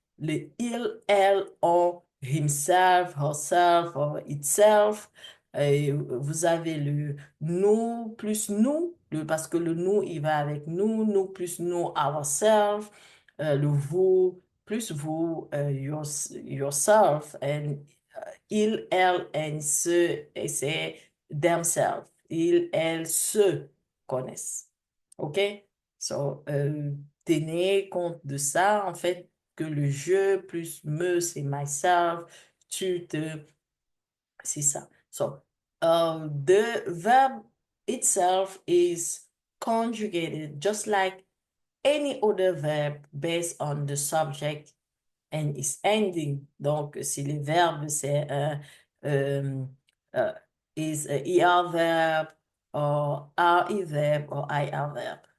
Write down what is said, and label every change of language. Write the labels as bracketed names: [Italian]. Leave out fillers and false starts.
[French] Le il, elle, on, himself, herself, or itself. Vous avez le nous plus nous, parce que le nous, il va avec nous, nous plus nous, ourselves. Le vous plus vous, yourself. And il, elle, and se, et c'est themselves. Ils, elles se connaissent. OK? So, tenez compte de ça, en fait, que le je plus me, c'est myself, tu te, c'est ça. [English] So, the verb itself is conjugated just like any other verb based on the subject and its ending. [French] Donc, si le verbe, c'est [English] um, uh, is a ER verb or RE verb or IR verb.